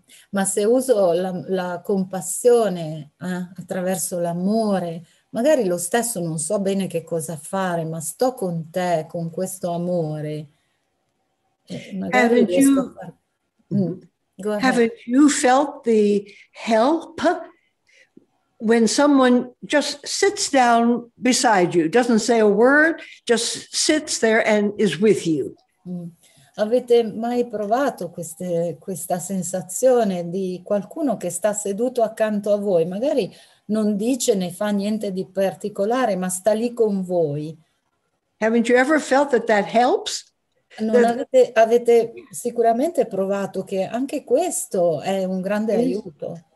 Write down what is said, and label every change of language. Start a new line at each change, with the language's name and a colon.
Italian: Ma se uso la compassione attraverso l'amore, magari lo stesso non so bene che cosa fare, ma sto con te, con questo amore. Magari riesco a fare...
English: Haven't you felt the help when someone just sits down beside you, doesn't say a word, just sits there and is with you?
Italian: Avete mai provato questa sensazione di qualcuno che sta seduto accanto a voi? Magari non dice né fa niente di particolare, ma sta lì con voi.
English: Haven't you ever felt that helps?
Italian: Avete sicuramente provato che anche questo è un grande aiuto.